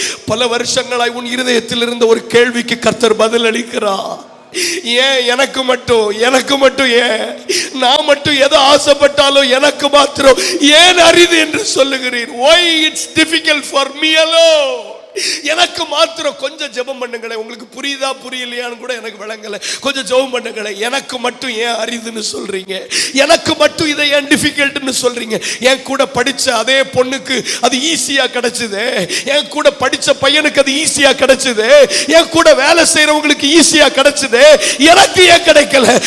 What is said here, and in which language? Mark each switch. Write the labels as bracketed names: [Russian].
[Tamil] பல வருஷங்களாய் உன் இருதயத்தில் இருந்த ஒரு கேள்விக்கு கர்த்தர் பதில் அளிக்கிறார். ஏன் எனக்கு மட்டும் ஏன் நான் மட்டும் எதை ஆசைப்பட்டாலும் எனக்கு மாத்திரம் ஏன் அரிது என்று சொல்லுகிறீர்? [English] why it's difficult for me alone? [Tamil] எனக்கு மாத்திரம் கொஞ்சம் ஜெபம் பண்ணுங்களேன். உங்களுக்கு புரியுதா புரியலையான்னு கூட எனக்கு விளங்கல. கொஞ்சம் ஜெபம் பண்ணுங்களேன். எனக்கு மட்டும் ஏன் அரிதுன்னு சொல்றீங்க? எனக்கு மட்டும் இதை ஏன் டிஃபிகல்ட்னு சொல்றீங்க? என் கூட படிச்ச அதே பொண்ணுக்கு அது ஈஸியா கிடைச்சது, என் கூட படிச்ச பையனுக்கு அது ஈஸியா கிடைச்சது, என் கூட வேலை செய்யறவங்களுக்கு ஈஸியா கிடைச்சது, எனக்கு ஏன் கிடைக்கல?